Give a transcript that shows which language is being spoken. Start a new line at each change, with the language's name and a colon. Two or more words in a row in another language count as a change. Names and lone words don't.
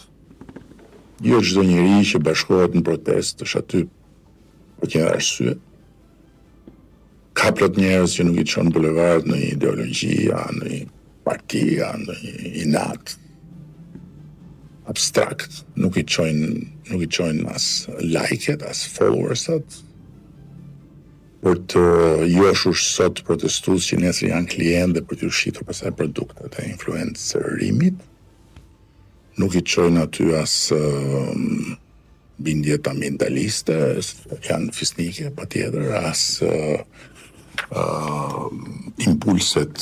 Albanian: Jo çdo njeri që bashkohet në protestë është aty për një arsye. Ka plot njerëz që nuk i çon bulevard në ideologji, në një parti, në një inat abstrakt, nuk i çojnë as like-et, as followers-at, për të joshur sot protestues që nesër janë klientë dhe për të ushqitur pastaj produktet e influencerimit. Nuk i çojnë aty as bindjet ambientaliste, janë fisnike patjetër, as impulset